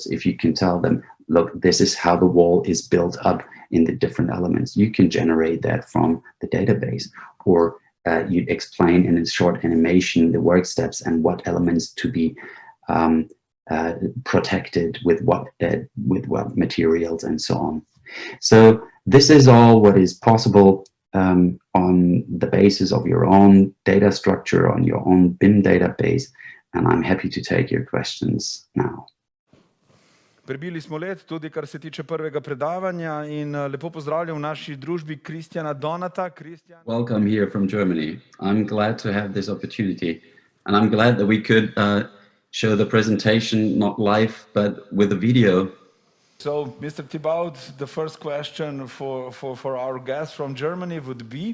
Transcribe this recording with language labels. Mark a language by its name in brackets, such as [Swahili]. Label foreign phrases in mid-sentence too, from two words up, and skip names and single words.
[English] If you can tell them, look, this is how the wall is built up in the different elements, you can generate that from the database, or you explain in a short animation the work steps and what elements to be protected with what materials and so on. So this is all what is possible on the basis of your own data structure, on your own BIM database, and I'm happy to take your questions now. [Slovenian] Prebili smo let tudi, kar se tiče prvega predavanja, in lepo pozdravljam v naši družbi Kristjana Donata. [English] Welcome here from Germany. I'm glad to have this opportunity, and I'm glad that we could show the presentation not live, but with a video. So, Mr. Thibaut, the first question for our guest from Germany would be?